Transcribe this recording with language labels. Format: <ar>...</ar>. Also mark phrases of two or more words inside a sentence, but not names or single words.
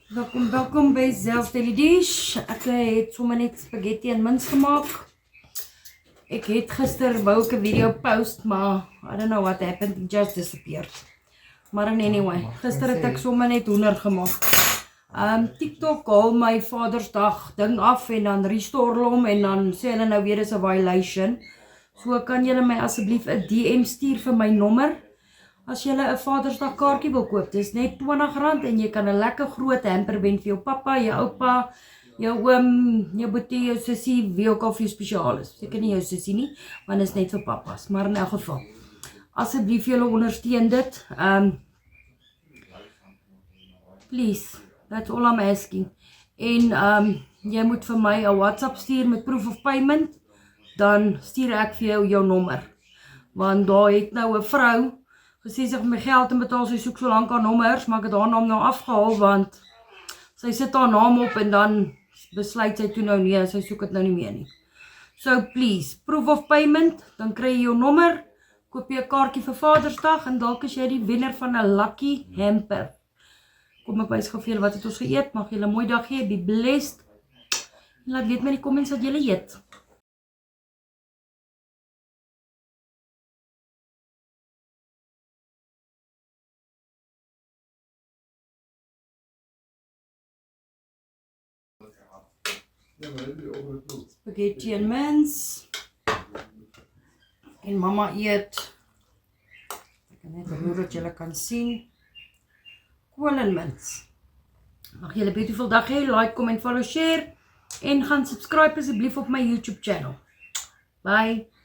<af>Welkom by Zelfs Daily Dish. Ek het sommer net spaghetti en mince gemaak. Ek het gister wou ek 'n video post, maar</af> <en>I don't know what happened, it just disappeared.</en> <af>Maar anyway, gister het ek sommer net hoender gemaak. TikTok haal my Vadersdag ding af en dan restore hom en dan sê hulle nou weer is 'n violation. So kan julle my asseblief 'n DM stuur vir my nommer. As jy 'n Vadersdag kaartjie wil koop, dis net R20 en jy kan 'n lekker groot hamper wen vir jou pappa, jou oupa, jou oom, jou boetie, jou sussie, wie ook al vir jou spesiaal is. Seker nie jou sussie nie, want dit is net vir pappas, maar in elk geval. Asseblief julle ondersteun dit.</af> <en>Please, that's all I'm asking.</en> <af>En jy moet vir my 'n WhatsApp stuur met</af> <en>proof of payment,</en> <af>dan stuur ek vir jou nommer. Want daar het nou 'n vrou gesê sy het my geld en betaal, sy soek so lank haar nommers, maar ek het haar naam nou afgehaal, want sy sit haar naam op en dan besluit sy toe nou nee, sy soek het nou nie meer nie.</af> <en>So please, proof of payment,</en> <af>dan kry jy jou nommer, koop jy 'n kaartjie vir Vadersdag en dalk is jy die wenner van 'n</af> <en>lucky hamper.</en> <af>Kom ek wys gou vir julle wat het ons geëet, mag julle 'n mooi dag hê,</af> <en>be blessed.</en> <af>En laat weet my in die comments wat julle eet. Spaghetti en mince. En mama eet. Ek kan net roer dat julle kan sien. Kool en mince. Mag julle 'n beautiful dag hê.</af> <en>Like, comment, follow, share.</en> <af>En gaan subscribe asseblief op my YouTube channel. Bye.</af>